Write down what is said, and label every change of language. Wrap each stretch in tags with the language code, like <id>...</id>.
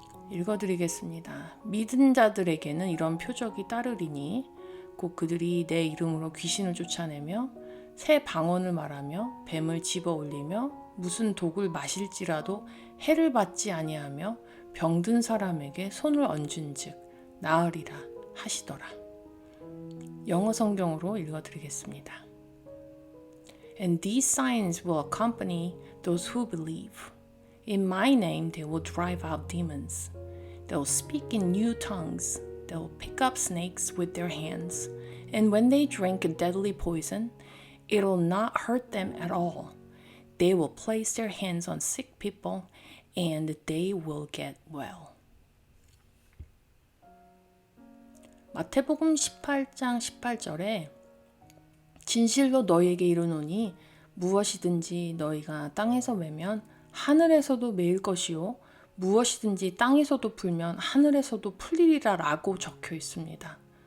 <ko>읽어드리겠습니다. 믿은 자들에게는 이런 표적이 따르리니 곧 그들이 내 이름으로 귀신을 쫓아내며 새 방언을 말하며 뱀을 집어올리며 무슨 독을 마실지라도 해를 받지 아니하며 병든 사람에게 손을 얹은즉 나으리라 하시더라. 영어 성경으로 읽어드리겠습니다.</ko> <en>And these signs will accompany those who believe. In my name they will drive out demons. They will speak in new tongues. They will pick up snakes with their hands. And when they drink a deadly poison, it will not hurt them at all. They will place their hands on sick people and they will get well.</en> <ko>마태복음 18장 18절에 진실로 너희에게 이르노니 무엇이든지 너희가 땅에서 매면 하늘에서도 매일 것이요 무엇이든지 땅에서도 풀면 하늘에서도 풀리리라 라고 적혀 있습니다.</ko>